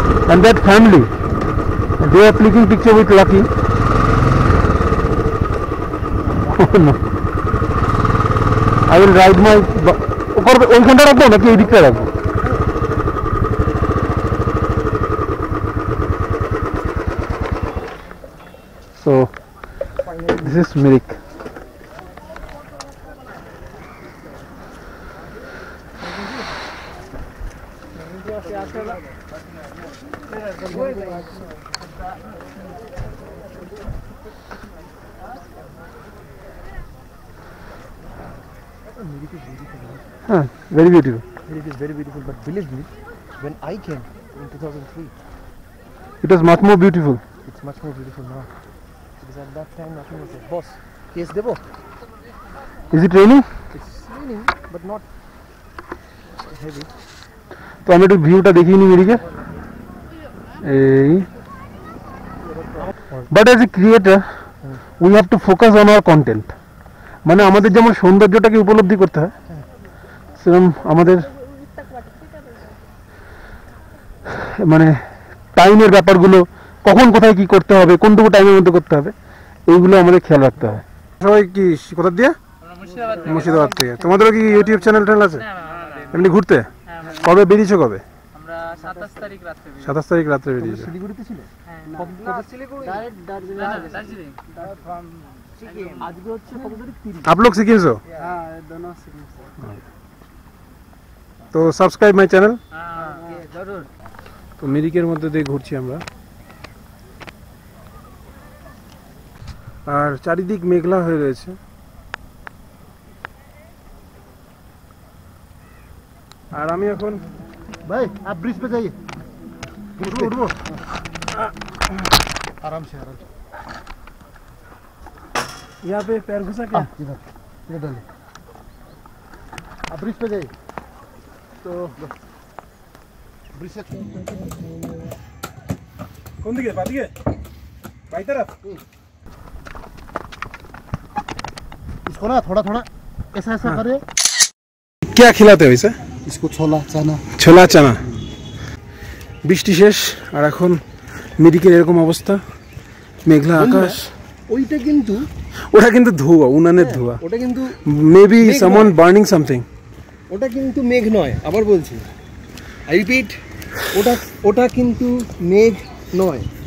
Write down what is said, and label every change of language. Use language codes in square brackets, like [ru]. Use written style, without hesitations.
[en] And that family, they are clicking picture with Lucky. Oh no, I will ride my [bn] ওইখানটা রাখবো নাকি এই দিকটা রাখবো? [en] So this is Mirik. Very beautiful. It is very beautiful, but believe me, when I came in 2003, It was much more beautiful. it's much more beautiful now. Because at that time nothing was there. [bn] Boss, case debo. [en] Is it raining? It's raining, but not heavy. [bn] তো আমি একটু ভিউটা দেখিয়ে নিই মিরিকে। [en] এই but as a creator we have to focus on our content. [bn] মানে আমাদের যেমন সৌন্দর্যটাকে উপলব্ধি করতে হয়, সেরকম আমাদের মানে টাইমের ব্যাপারগুলো, কখন কোথায় কি করতে হবে, কোনটুকু টাইমের মধ্যে করতে হবে, এইগুলো আমাদের খেয়াল রাখতে হয়। সবাই কি কোথা দিয়ে? মুর্শিদাবাদ থেকে। তোমাদেরও কি ইউটিউব চ্যানেল আছে? এমনি ঘুরতে কবে বেরিয়েছো? কবে? আমরা 27 তারিখ রাতে 27 তারিখ রাত্রে বেরিয়েছো। শিলিগুড়িতে ছিল? দার্জিলিং আজকে হচ্ছে কত তারিখ? 30। [hi] आप लोग सिक्किम से हो? হ্যাঁ दोनों सिक्किम से। [en] তো subscribe my channel. [hi] হ্যাঁ জরুর। [bn] তো মিরিকের মধ্যে দিয়ে ঘুরছি আমরা, আর চারিদিক মেঘলা হয়ে রয়েছে। আর আমি এখন [hi] ভাই आप ब्रिज पे जाइए। [bn] উঠবো। [hi] आराम से आराम से। यहाँ पे पैर घुसा क्या? इधर डालिए। आप ब्रिज पे जाइए। तो ब्रिज से कौन दिखे? बादिके बाई तरफ। इसको ना थोड़ा थोड़ा ऐसा ऐसा करे। क्या खिलाते हो इसे? इसको छोला चना। [bn] ছোলা চানা। বৃষ্টি শেষ আর এখন মিরিকের এরকম অবস্থা, মেঘলা আকাশ। ওইটা কিন্তু ওটা কিন্তু ধোঁয়া, উনানের ধোঁয়া। ওটা কিন্তু [en] Maybe someone burning something. [bn] ওটা কিন্তু মেঘ নয়, আবার বলছি, [en] I repeat, [bn] ওটা কিন্তু মেঘ নয়।